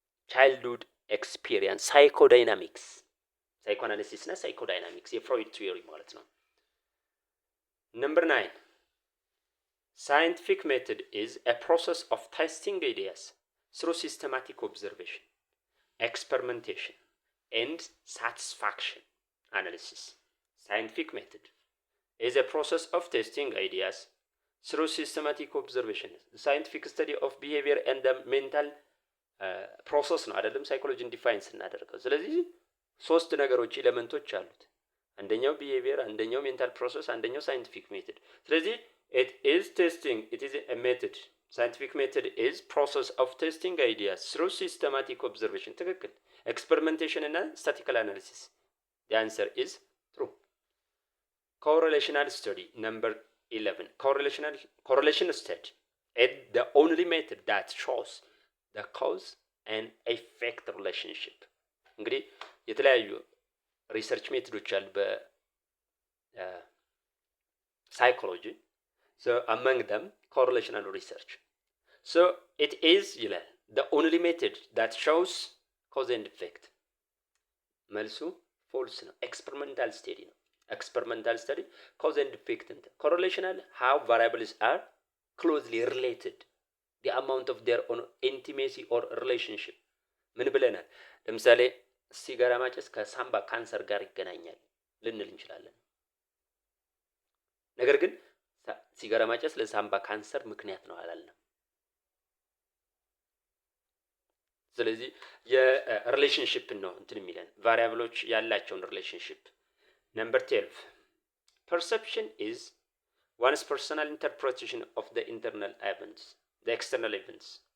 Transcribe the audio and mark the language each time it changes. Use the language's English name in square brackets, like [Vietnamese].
[Amharic] ቻይልድሁድ ኤክስፒሪየንስ ሳይኮዳይናሚክስ፣ ሳይኮአናሊሲስ እና ሳይኮዳይናሚክስ የፍሮይድ ቲዮሪ ማለት ነው። [English] Number 9. Scientific method is a process of testing ideas through systematic observation, experimentation, and satisfaction analysis. Scientific method is a process of testing ideas through systematic observation. The scientific study of behavior and the mental process [Amharic] ነው አይደለም ሳይኮሎጂን ዲፋይን ስናደርገው። ስለዚህ ሶስት ነገሮች ኤሌመንቶች አሉት። አንደኛው ቢሄቪየር፣ አንደኛው ሜንታል ፕሮሰስ፣ አንደኛው ሳይንቲፊክ ሜተድ። ስለዚህ [English] it is a method. Scientific method is process of testing ideas through systematic observation. [Amharic] ትክክል። [English] experimentation እና statistical analysis. The answer is true. Correlational study number 11. Correlation study is the only method that shows the cause and effect relationship. [Amharic] እንግዲህ የተለያዩ ሪሰርች ሜቶዶች አሉ በሳይኮሎጂ። [English] So among them correlational research. So it is the only method that shows cause and effect. [Amharic] መልሱ ፎልስ ነው። ኤክስፐሪመንታል ስቴዲ [English] ነው። ኤክስፐሪመንታል ስቴዲ cause and effect እንትን correlational how variables are closely related, the amount of their own intimacy or relationship. [Amharic] ምን ብለናል? ለምሳሌ ሲጋራ ማጨስ ከሳምባ ካንሰር ጋር ይገናኛል ልንል እንችላለን። ነገር ግን ሲጋራ ማጨስ ለሳምባ ካንሰር ምክንያት ነው አላልንም። ስለዚህ የሪሌሽንሺፕ ነው እንትን የሚለን ቫሪያብሎች ያላቸውን ሪሌሽንሺፕ። [English] Number 12. Perception is one's personal interpretation of the external events.